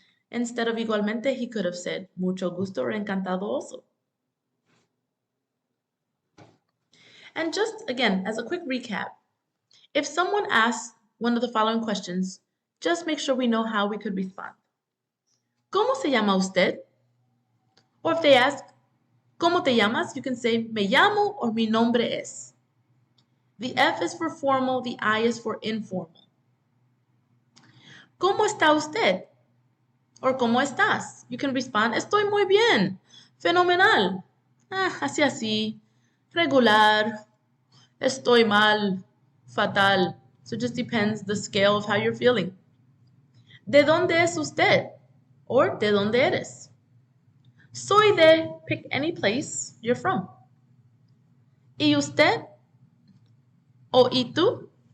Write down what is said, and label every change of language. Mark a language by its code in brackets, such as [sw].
[en] Instead of igualmente, he could have said [es] mucho gusto [en] or encantado also. And just again, as a quick recap, if someone asks one of the following questions, just make sure we know how we could respond. [es] ¿Cómo se llama usted? [en] Or if they ask, [es] ¿Cómo te llamas? [en] You can say, [es] me llamo [en] or [es] mi nombre es. [en] The F is for formal, the I is for informal. [es] ¿Cómo está usted? [en] Or [es] ¿cómo estás? [en] You can respond, [es] estoy muy bien, fenomenal, así, regular, estoy mal, fatal. [en] So it just depends the scale of how you're feeling. [es] ¿De dónde es usted? [en] Or [es] ¿de dónde eres? Soy de, [en] pick any place you're from. [es] ¿Y usted? O ¿y tú?